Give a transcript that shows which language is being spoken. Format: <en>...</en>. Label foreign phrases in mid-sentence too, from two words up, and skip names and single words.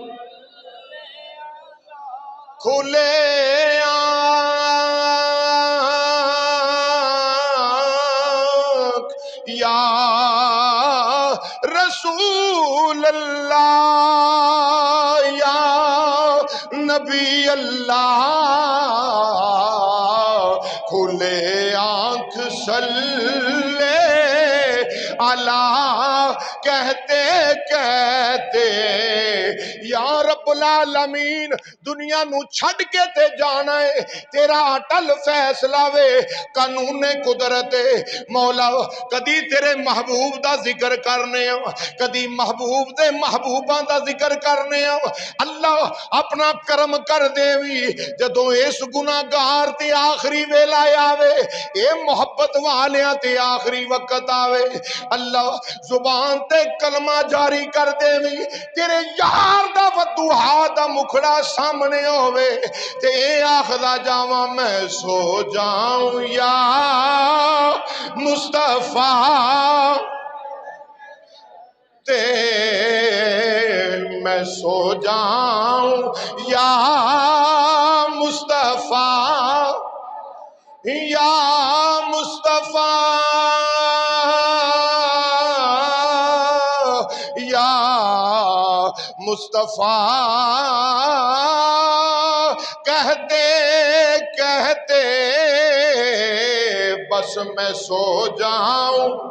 <pa>کھولے آنکھ</pa> <ar>یا رسول اللہ یا نبی اللہ</ar> <pa>کھولے آنکھ</pa> <ar>صلی اللہ</ar> <pa>کہتے کہتے</pa> <ar>یا رب العالمین</ar> <pa>دنیا نو چھڑ کے تے جانا ہے تیرا اٹل فیصلہ وے قانون قدرت مولا کدی تیرے محبوب دا ذکر کرنے کدی محبوب دے محبوباں دا ذکر کرنے اللہ اپنا کرم کر دیوی جدوں اس گناہگار تے آخری ویلا آوے اے محبت والیاں تے آخری وقت آوے اللہ زبان تے کلمہ جاری کر دیوی تیرے یار دا ودوہا دا مکھڑا سامنے ہوئے تے اے آخدہ جاواں میں سو جاؤں یا مصطفیٰ تے میں سو جاؤں یا مصطفیٰ یا مصطفیٰ یا مصطفیٰ کہتے کہتے بس میں سو جاؤں</pa>